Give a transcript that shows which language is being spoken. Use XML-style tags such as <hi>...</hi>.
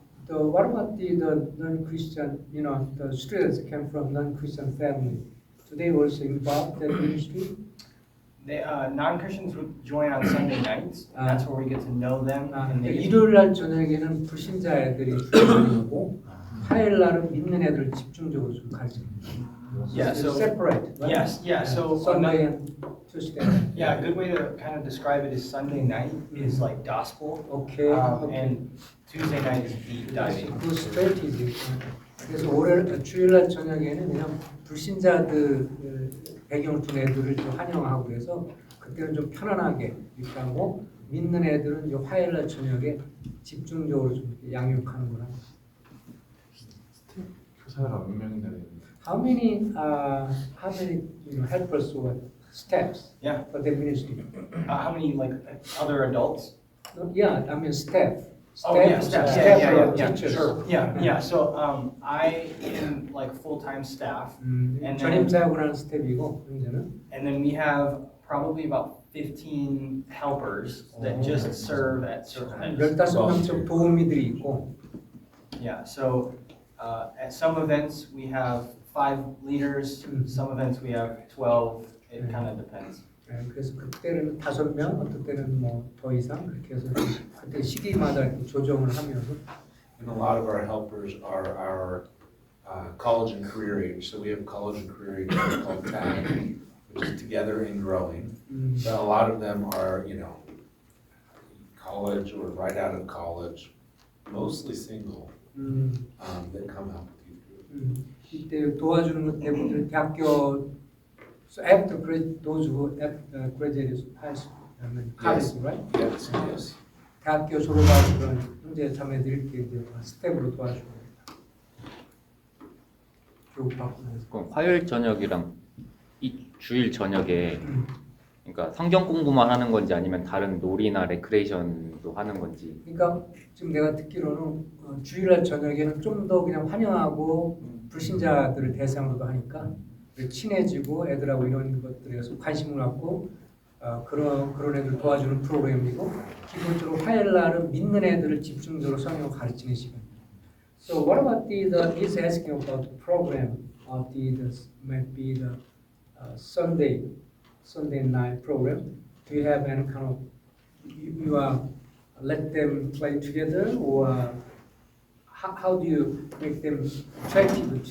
<en>What about the non-Christian, the students came from non-Christian family? Do they also involved in ministry? They non-Christians would join on Sunday nights. And that's where we get to know them. And they</en> <ko>일요일 날 저녁에는 불신자 애들이 오고 화요일 날은 믿는 애들을 집중적으로 좀 가르칩니다.</ko> <en>Yeah, so separate. Right? yes, yeah. So Sunday and Tuesday. yeah, a good way to kind of describe it is Sunday night is like gospel, Okay. and Tuesday night is deep diving. 그 strategy.</en> <ko>그래서 주일날 저녁에는 그냥 불신자들 배경을 둔 애들을 좀 환영하고 그래서 그때는 좀 편안하게 이렇게 하고 믿는 애들은 이제 화요일날 저녁에 집중적으로 좀 이렇게 양육하는 거라. 교사가 몇 명이나 되는데.</ko> <en>How many helpers or staffs Yeah. for the ministry? How many like other adults? Yeah, I mean staff. Oh yeah, staff. Yeah, teachers. sure. Yeah. So I am like full-time staff, and</en> <ko>전임</ko> <en>then</en> <ko>사역을 하는 스텝이고 현재는.</ko> <en>and then we have probably about 15 helpers that just serve at certain events.</en> <ko>15명쯤 도우미들이 있고.</ko> <en>Yeah, so at some events we have 5 leaders, some events we have 12. It kind of depends.</en> <ko>네, 그래서 그때는 5명, 어떤 때는 뭐 더 이상 그렇게 해서 그때 시기마다 이렇게 조정을 하면서</ko> <en>And a lot of our helpers are our college and career age. So we have college and career age called TAG, which is Together and Growing. But a lot of them are, you know, college or right out of college, mostly single, that come out with youth group.</en> <ko>이때 도와주는 것 대부분 대학교</ko> <en>so after those who graduated high school, I mean college, right? Yes, yes.</en> <ko>대학교 졸업한 그런 형제 자매들이 이렇게 이제 스텝으로 도와주고 교육받고 그럼 화요일 저녁이랑 이 주일 저녁에 그러니까 성경 공부만 하는 건지 아니면 다른 놀이나 레크레이션도 하는 건지. 그러니까 지금 내가 듣기로는 주일날 저녁에는 좀 더 그냥 환영하고 불신자들을 대상으로도 하니까 친해지고 애들하고 이런 것들에 서 관심을 갖고 그런 애들 도와주는 프로그램이고 기본적으로 화요일 날은 믿는 애들을 집중적으로 성경 가르치는 시간입니다.</ko> <en>So what about he's asking about the program of might be the Sunday night program. Do you have any kind of you let them play together or how do you make them attractive to</en>